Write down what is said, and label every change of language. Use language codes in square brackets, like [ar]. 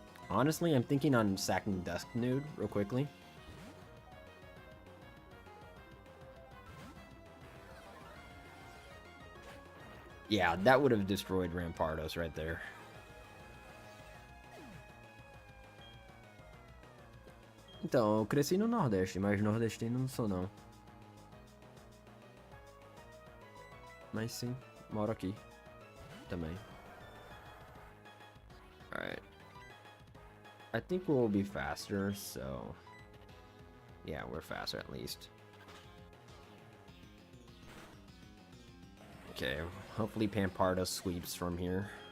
[en] Honestly, I'm thinking on sacking Dusknude real quickly. Yeah, that would have destroyed Rampardos right there. [pt] Então, eu cresci no Nordeste, mas nordestino não sou não. Mas sim, moro aqui também. [en] Alright. I think we'll be faster, so... Yeah, we're faster at least. Okay, hopefully Pampardos sweeps from here.